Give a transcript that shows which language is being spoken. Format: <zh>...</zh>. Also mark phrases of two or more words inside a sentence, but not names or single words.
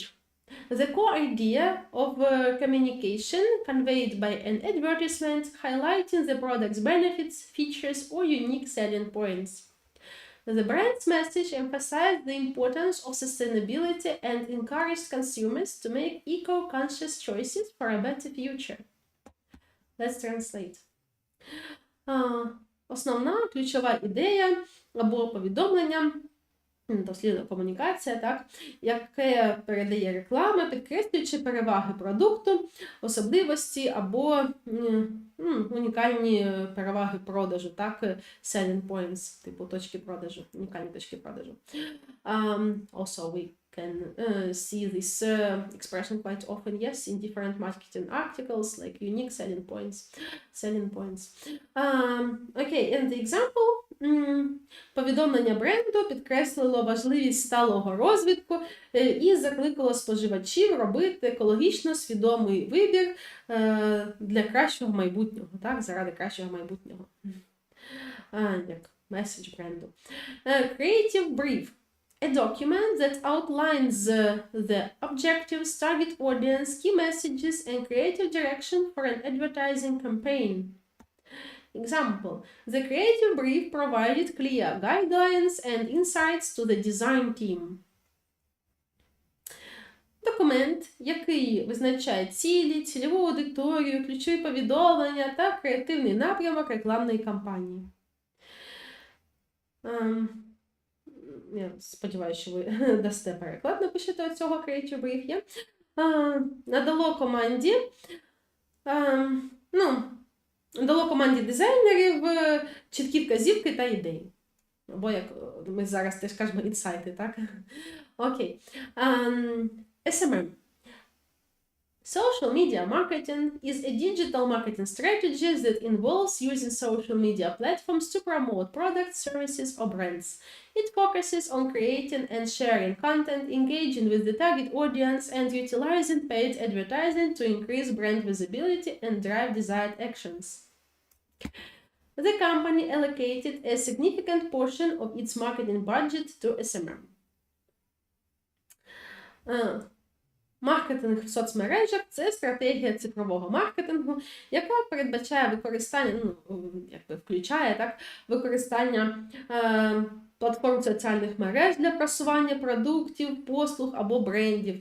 <en>The core idea of communication conveyed by an advertisement highlighting the product's benefits, features, or unique selling points. The brand's message emphasized the importance of sustainability and encouraged consumers to make eco-conscious choices for a better future. Let's translate.</en> <uk>Основна ключова ідея або повідомлення, дослідна комунікація, так, яке передає реклама, підкреслюючи переваги продукту, особливості або унікальні переваги продажу, так,</uk> <en>selling points,</en> <uk>типу точки продажу, унікальні точки продажу.</uk> <en>Also we can see this expression quite often, yes, in different marketing articles, like unique selling points. Okay, and the example</en> <uk>Повідомлення бренду підкреслило важливість сталого розвитку і закликало споживачів робити екологічно свідомий вибір для кращого майбутнього, так, заради кращого майбутнього. Як меседж бренду.</uk> <en>Creative brief. A document that outlines the objectives, target audience, key messages, and creative direction for an advertising campaign. Example, the creative brief provided clear guidelines and insights to the design team.</en> <uk>Документ, який визначає цілі, цільову аудиторію, ключові повідомлення та креативний напрямок рекламної кампанії. Я сподіваюся, що ви дасте переклад, напишете цього</uk> <en>Creative Brief.</en> <uk>Надало команді дизайнерів чіткі вказівки та ідеї. Або, як ми зараз теж кажемо, інсайти, так? Окей. SMM.</uk> <en>Social media marketing is a digital marketing strategy that involves using social media platforms to promote products, services, or brands. It focuses on creating and sharing content, engaging with the target audience, and utilizing paid advertising to increase brand visibility and drive desired actions. The company allocated a significant portion of its marketing budget to SMM.</en> <uk>Маркетинг в соцмережах – це стратегія цифрового маркетингу, яка передбачає використання, включає так, використання платформ соціальних мереж для просування продуктів, послуг або брендів.</uk>